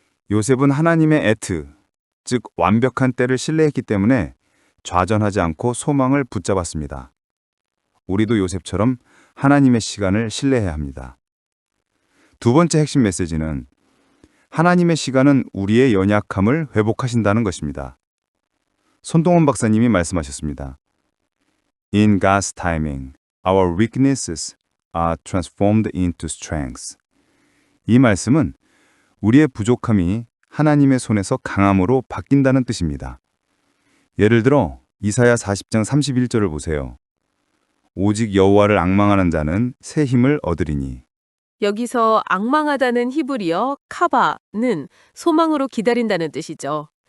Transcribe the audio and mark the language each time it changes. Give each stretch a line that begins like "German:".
Korean: 요셉은 하나님의 에트, 즉 완벽한 때를 신뢰했기 때문에 좌전하지 않고 소망을 붙잡았습니다. 우리도 요셉처럼 하나님의 시간을 신뢰해야 합니다. 두 번째 핵심 메시지는 하나님의 시간은 우리의 연약함을 회복하신다는 것입니다. 손동원 박사님이 말씀하셨습니다.
English: In God's timing, our weaknesses are transformed into strengths.
Korean: 이 말씀은 우리의 부족함이 하나님의 손에서 강함으로 바뀐다는 뜻입니다. 예를 들어 이사야 40장 31절을 보세요. 오직 여호와를 앙망하는 자는 새 힘을 얻으리니. 여기서 앙망하다는 히브리어 카바는 소망으로 기다린다는 뜻이죠.